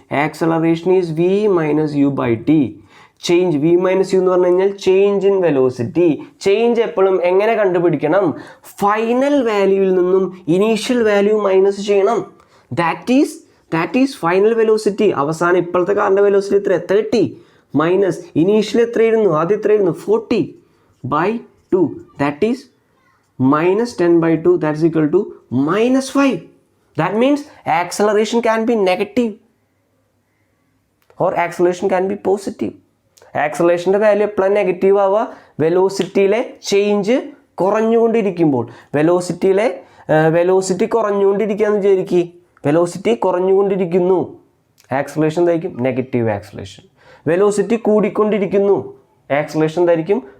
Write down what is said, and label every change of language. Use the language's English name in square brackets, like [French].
[English] Acceleration is V minus U by T. [Malayalam] Change V minus U എന്ന് പറഞ്ഞു കഴിഞ്ഞാൽ change in velocity. Change എപ്പോഴും എങ്ങനെ കണ്ടുപിടിക്കണം? ഫൈനൽ വാല്യൂവിൽ നിന്നും ഇനീഷ്യൽ വാല്യൂ മൈനസ് ചെയ്യണം. [English] That is final velocity. [Malayalam] അവസാനം ഇപ്പോഴത്തെ കാറിൻ്റെ വെലോസിറ്റി എത്ര? 30 മൈനസ് ഇനീഷ്യൽ എത്രയായിരുന്നു? ആദ്യം എത്രയായിരുന്നു? [English] 40/2. That is minus 10/2. That's equal to -5. That means acceleration can be negative or acceleration can be positive. [Malayalam] ആക്സലേഷൻ്റെ value എപ്പോഴാണ് നെഗറ്റീവ് ആവുക? വെലോസിറ്റിയിലെ ചേഞ്ച് കുറഞ്ഞുകൊണ്ടിരിക്കുമ്പോൾ. വെലോസിറ്റി കുറഞ്ഞുകൊണ്ടിരിക്കുകയെന്ന് വിചാരിക്കുക. വെലോസിറ്റി കുറഞ്ഞുകൊണ്ടിരിക്കുന്നു, ആക്സലറേഷൻ എന്തായിരിക്കും? Negative acceleration. വെലോസിറ്റി കൂടിക്കൊണ്ടിരിക്കുന്നു, ആക്സലറേഷൻ എന്തായിരിക്കും?